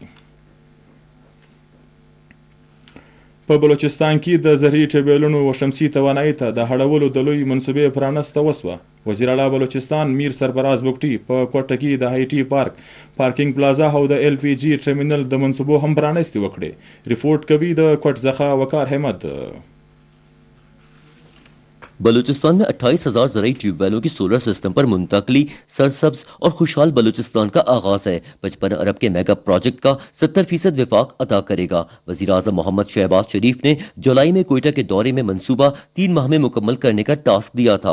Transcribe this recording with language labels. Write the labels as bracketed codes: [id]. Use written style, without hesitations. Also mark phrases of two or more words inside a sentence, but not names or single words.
[ps] په بلوچستان کې د زرعي ټریبیونونو او شمسي توانایي ته د هړولو د لوی منصوبې پرانسته وسوه. وزیر اعلی بلوچستان میر سرفراز بګټي په کوټه کې د هایټي پارک پارکینګ پلازا او د ایل پی جی ټرمینل د منصوبو هم پرانستې وکړي. ریپورټ کوي د کوټ ځخه وقار احمد. [hi] बलूचिस्तान में 28,000 ज़राई ट्यूबवेलों की सोलर सिस्टम पर मुंतकली सरसब्ज और खुशहाल बलूचिस्तान का आगाज है। 55 अरब के मेगा प्रोजेक्ट का 70% विफाक अदा करेगा। वज़ीर आज़म मोहम्मद शहबाज शरीफ ने जुलाई में कोयटा के दौरे में मंसूबा 3 माह में मुकम्मल करने का टास्क दिया था।